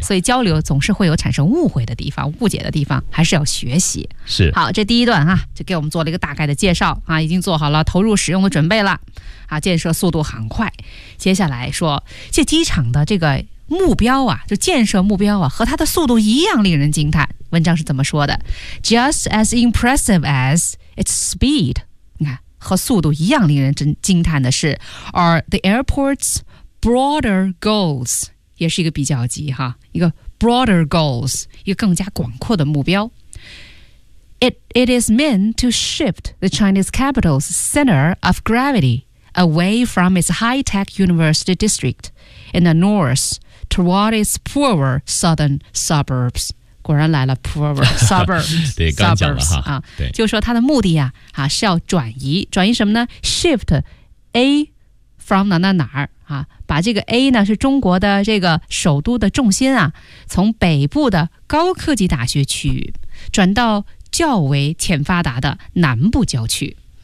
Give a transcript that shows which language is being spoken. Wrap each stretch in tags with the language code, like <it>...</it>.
<zh>所以交流总是会有产生误会的地方、误解的地方，还是要学习。是，好，这第一段啊，就给我们做了一个大概的介绍啊，已经做好了投入使用的准备了啊，建设速度很快。接下来说，这机场的这个目标啊，就建设目标啊，和它的速度一样令人惊叹。文章是怎么说的 ？ Just as impressive as its speed，你看，和速度一样令人惊叹的是 ， are the airport's broader goals。也是一个比较级哈，一个 broader goals，一个更加广阔的目标。</zh> <en>It is meant to shift the Chinese capital's center of gravity away from its high-tech university district in the north toward its poorer southern suburbs。</en> <zh>果然来了 poorer suburbs。对，刚讲了哈，啊，对，就说它的目的呀，是要转移什么呢？ shift A from 哪儿啊，把这个 A 呢是中国的这个首都的重心啊，从北部的高科技大学区域转到较为欠发达的南部郊区。</zh>